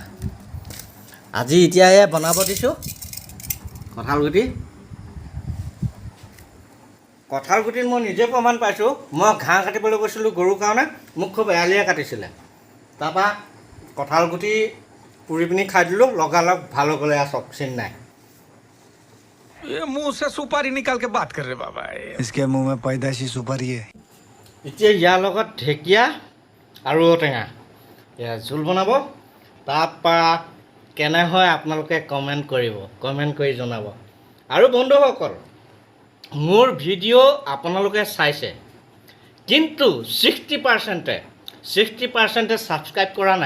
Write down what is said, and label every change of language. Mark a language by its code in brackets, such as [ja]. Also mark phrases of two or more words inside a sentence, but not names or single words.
[as] আজি এতিয়া এয়া বনাব দিছোঁ কঁঠাল গুটিত মই নিজে প্ৰমাণ পাইছোঁ। মই ঘাঁহ কাটিবলৈ গৈছিলোঁ গৰুৰ কাৰণে, মোক খুব এৰালিয়ে কাটিছিলে। তাৰপৰা কঁঠাল গুটি পুৰি পিনি খাই দিলোঁ, লগালগ ভাল হৈ গ'লে, চব চিন নাই। [hi] ये मुंह से सुपारी निकाल के बात कर रहे बाबा इसके मुंह में पैदाइशी सुपारी है। [as] এতিয়া ইয়াৰ লগত ঢেকীয়া আৰু ঔটেঙা এয়া জোল বনাব। তাৰপৰা কেনে হয় আপোনালোকে কমেণ্ট কৰিব, কমেণ্ট কৰি জনাব। আৰু বন্ধুসকল, মোৰ ভিডিঅ' আপোনালোকে চাইছে, কিন্তু 60% ছাবস্ক্ৰাইব কৰা নাই।